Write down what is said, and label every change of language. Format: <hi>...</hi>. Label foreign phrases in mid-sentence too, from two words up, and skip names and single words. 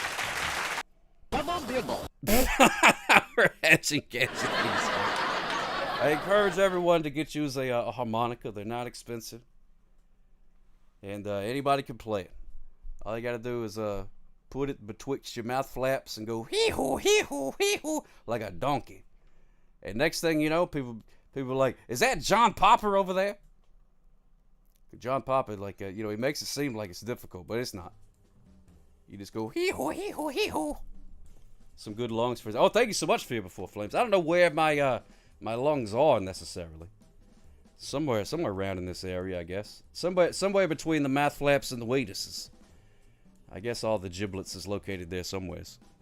<en>We're hatching gadgets. I encourage everyone to get you a harmonica. They're not expensive. And anybody can play it. All you got to do is put it betwixt your mouth flaps and go hee-hoo, hee-hoo, hee-hoo, like a donkey. And next thing you know, people are like, "Is that John Popper over there?" John Popper, like, you know, he makes it seem like it's difficult, but it's not. You just go hee-hoo, hee-hoo, hee-hoo. Some good lungs for... Oh, thank you so much for your Before Flames. I don't know where my lungs are necessarily. Somewhere around in this area, I guess. Somewhere between the mouth flaps and the wheatuses. I guess all the giblets is located there somewheres.</en>